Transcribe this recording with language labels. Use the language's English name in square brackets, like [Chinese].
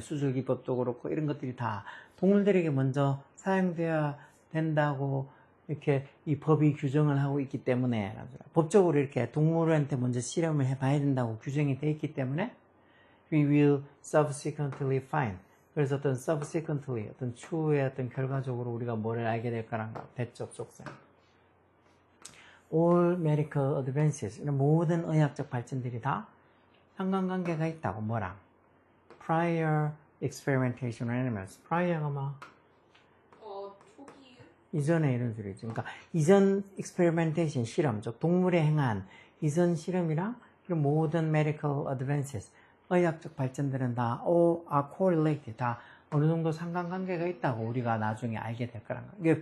[Korean] 수술기법도 그렇고 이런 것들이 다 동물들에게 먼저 사용되어야 된다고 이렇게 이 법이 규정을 하고 있기 때문에 법적으로 이렇게 동물한테 먼저 실험을 해봐야 된다고 규정이 되어 있기 때문에 [English] we will subsequently find [Korean] 그래서 어떤 subsequently, 어떤 추후에 어떤 결과적으로 우리가 뭐를 알게 될 거란가, 대적 속성. [English] All medical advances, [Korean] 이런 모든 의학적 발전들이 다 상관관계가 있다고, 뭐랑? [English] Prior experimentation on animals. [Korean] prior가 뭐? 초기. 이전에 이런 소리죠. 그러니까 이전 experimentation, 실험, 즉 동물에 행한 이전 실험이랑 이런 모든 [English] medical advances, [Korean] 의학적 발전들은 다 [English] all are correlated, [Korean] 다 어느 정도 상관관계가 있다고 우리가 나중에 알게 될 거란 거예요.